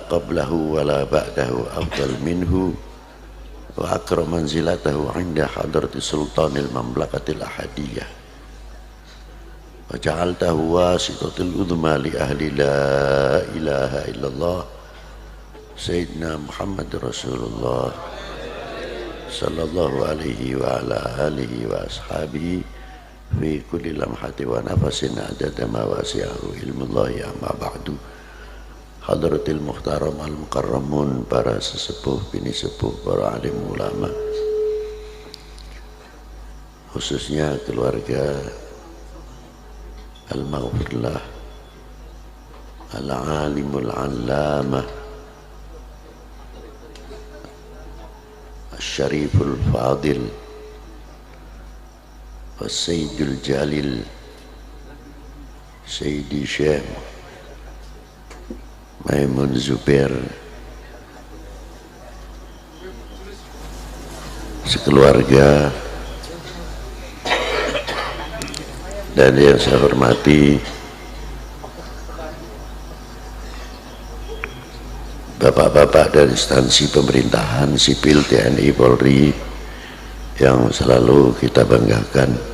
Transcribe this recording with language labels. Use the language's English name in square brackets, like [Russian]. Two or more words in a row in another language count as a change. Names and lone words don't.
[Arabic] قبله ولا بعده أفضل منه وأكرم منزلته عند حضرة سلطان المملكة الأحدية وجعلته واسطة العظمى لأهل لا إله إلا الله سيدنا محمد رسول الله صلى الله عليه وعلى آله وأصحابه في كل لمحة ونفس عدد ما وسعه علم الله أما بعد. حضرة المحترم المكرمون, [Indonesian] para sesepuh, bini sepuh, para alim ulama, khususnya keluarga al-maghfirlah [Arabic] العالم العلامة الشريف الفاضل والسيد الجليل سيدي Syekh Maimun Zubair, [Indonesian] sekeluarga, dan yang saya hormati bapak-bapak dari instansi pemerintahan sipil TNI Polri yang selalu kita banggakan,